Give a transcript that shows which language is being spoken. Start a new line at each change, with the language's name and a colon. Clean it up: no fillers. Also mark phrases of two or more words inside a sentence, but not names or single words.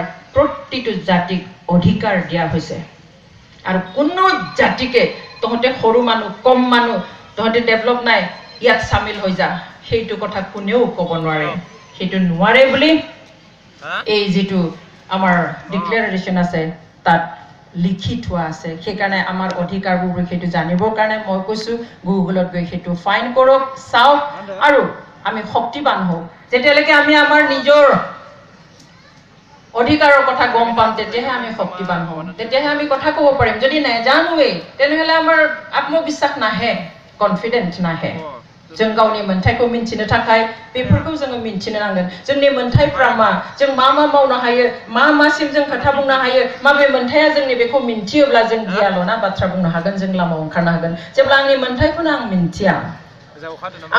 Assamese: প্ৰতিটো জাতিক অধিকাৰ দিয়া হৈছে আৰু কোনো জাতিকে তহতে সৰু মানুহ কম মানুহ তহতে ডেভেলপ নাই ইয়াত সামিল হৈ যা সেইটো কথা কোনেও ক'ব নোৱাৰে সেইটো নোৱাৰে বুলি এই যেটো আমাৰ ডিক্লেৰেশ্যন আছে তাত লিখি থোৱা আছে সেইকাৰণে আমাৰ অধিকাৰবোৰ সেইটো জানিবৰ কাৰণে মই কৈছো গুগলত গৈ সেইটো ফাইন কৰক চাওক আৰু আমি শক্তিবান হওঁ যেতিয়ালৈকে আমি আমাৰ নিজৰ অধিকাৰৰ কথা গম পাম তেতিয়াহে আমি শক্তিবান হওঁ তেতিয়াহে আমি কথা ক'ব পাৰিম যদি নাজানোৱে তেনেহলে আমাৰ আত্মবিশ্বাস নাহে কনফিডেন্ট নাহে
Bodo: जों गावनि मोनथायखौ मिन्थिनो थाखाय बेफोरखौ जों मिन्थिनो नांगोन जोंनि मोनथायफ्रा मा जों मा मावनो हायो मा सिम जों खोथा बुंनो हायो माबे मोनथाया जोंनि बेखौ मिन्थियोब्ला जों गियाल'ना बाथ्रा बुंनो हागोन जों लामायाव ओंखारनो हागोन जेब्ला आंनि मोनथायखौनो आं मिन्थिया आं